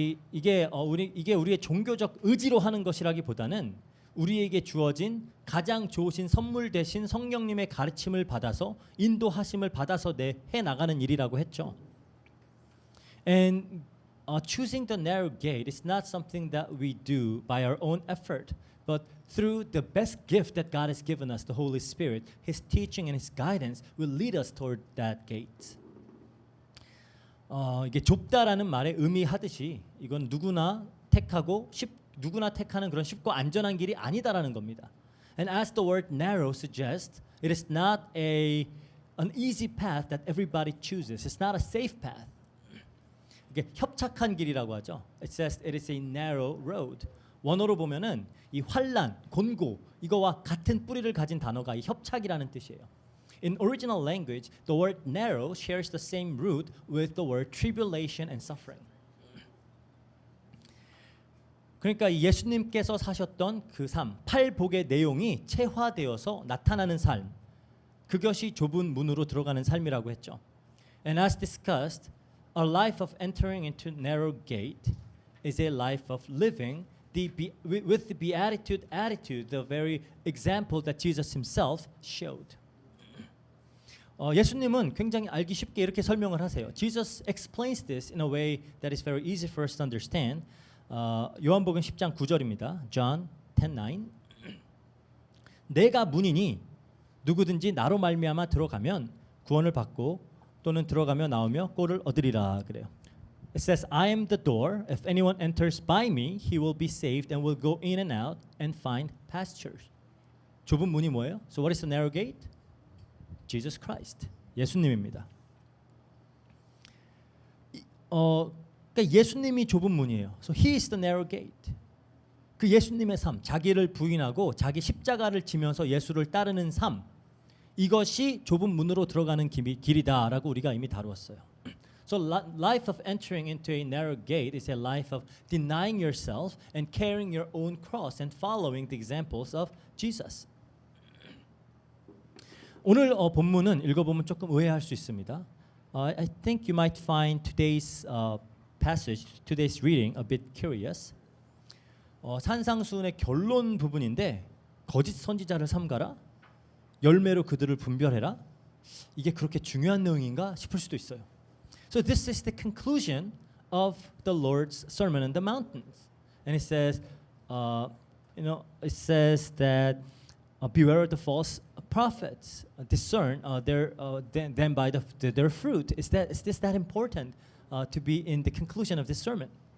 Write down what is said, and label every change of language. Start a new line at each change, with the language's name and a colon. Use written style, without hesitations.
Korean: 이게 우리의 종교적 의지로 하는 것이라기보다는 우리에게 주어진 가장 좋으신 선물 대신 성령님의 가르침을 받아서 인도하심을 받아서 해 나가는 일이라고 했죠.
English: And choosing the narrow gate is not something that we do by our own effort, but through the best gift that God has given us, the Holy Spirit. His teaching and His guidance will lead us toward that gate.
Korean: 이게 좁다라는 말에 의미하듯이 이건 누구나 택하는 그런 쉽고 안전한 길이 아니다라는 겁니다.
English: And as the word narrow suggests, it is not an easy path that everybody chooses. It's not a safe path.
Korean: 이게 협착한 길이라고 하죠.
English: It says it is a narrow road.
Korean: 원어로 보면은 이 환란, 곤고 이거와 같은 뿌리를 가진 단어가 이 협착이라는 뜻이에요.
English: In original language, the word narrow shares the same root with the word tribulation and suffering.
Korean: 그러니까 예수님께서 사셨던 그 삶, 팔복의 내용이 체화되어서 나타나는 삶, 그것이 좁은 문으로 들어가는 삶이라고 했죠.
English: And as discussed, a life of entering into narrow gate is a life of living with the beatitude attitude, the very example that Jesus himself showed.
Korean: 예수님은 굉장히 알기 쉽게 이렇게 설명을 하세요.
English: Jesus explains this in a way that is very easy for us to understand.
Korean: 요한복음 10장 9절입니다.
English: John 10:9.
Korean: 내가 문이니 누구든지 나로 말미암아 들어가면 구원을 받고 또는 들어가며 나오며 꼴을 얻으리라 그래요.
English: It says, I am the door. If anyone enters by me, he will be saved and will go in and out and find pastures.
Korean: 좁은 문이 뭐예요?
English: So what is the narrow gate? Jesus Christ.
Korean: 예수님입니다. 그러니까 예수님이 좁은 문이에요.
English: So he is the narrow gate.
Korean: 그 예수님의 삶, 자기를 부인하고 자기 십자가를 지면서 예수를 따르는 삶, 이것이 좁은 문으로 들어가는 길이다라고 우리가 이미 다루었어요.
English: So life of entering into a narrow gate is a life of denying yourself and carrying your own cross and following the examples of Jesus.
Korean: 오늘 본문은 읽어보면 조금 의아할 수 있습니다.
English: I think you might find today's passage, today's reading a bit curious.
Korean: 산상수훈의 결론 부분인데 거짓 선지자를 삼가라, 열매로 그들을 분별해라. 이게 그렇게 중요한 내용인가 싶을 수도 있어요.
English: So this is the conclusion of the Lord's Sermon on the Mountains, and it says, it says that beware of the false prophets, discern them by their fruit. Is this that important to be in the conclusion of this sermon?